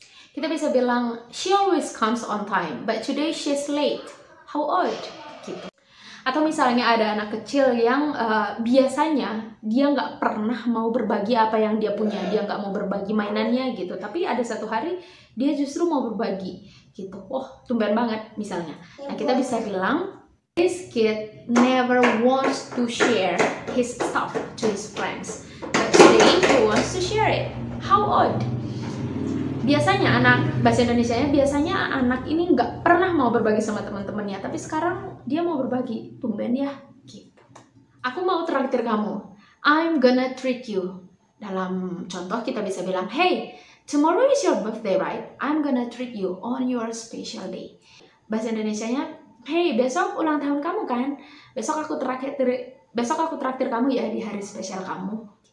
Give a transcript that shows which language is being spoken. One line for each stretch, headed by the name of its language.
Indonesian: Kita bisa bilang,
English: she always comes on time, but today she's late. How odd, gitu.
Indonesian: Atau misalnya ada anak kecil yang biasanya dia nggak pernah mau berbagi apa yang dia punya, dia nggak mau berbagi mainannya gitu, tapi ada satu hari dia justru mau berbagi gitu. Oh, tumben banget misalnya. Nah, kita bisa bilang,
English: this kid never wants to share his stuff to his friends, but today he wants to share it. How odd.
Indonesian: Biasanya bahasa Indonesianya, biasanya anak ini nggak pernah mau berbagi sama teman-temannya, tapi sekarang dia mau berbagi. Tumben ya, gitu. Aku mau traktir kamu.
English: I'm gonna treat you.
Indonesian: Dalam contoh kita bisa bilang,
English: hey, tomorrow is your birthday, right? I'm gonna treat you on your special day.
Indonesian: Bahasa Indonesianya, hey, besok ulang tahun kamu kan? Besok aku traktir kamu ya di hari spesial kamu.